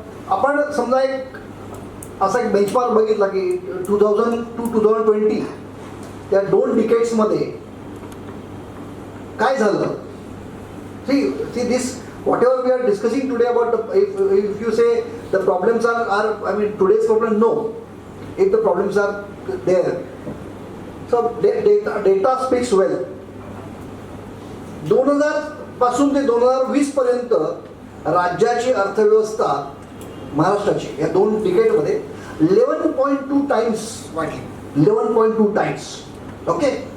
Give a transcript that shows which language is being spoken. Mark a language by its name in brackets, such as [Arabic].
[Marathi] आपण समजा एक असा एक बेंचमार्क बघितला की 2000 to 2020 त्या 2 डिकेड्समध्ये काय झालं. [English] See this whatever we are discussing today about if you say the problems are I mean today's problem, no, if the problems are there, so data speaks well. [Marathi] 2000 पासून ते 2020 पर्यंत राज्याची अर्थव्यवस्था महाराष्ट्राची या 2 डिकेडमध्ये 11.2 टाइम्स वाढली. 11.2 टाइम्स. ओके.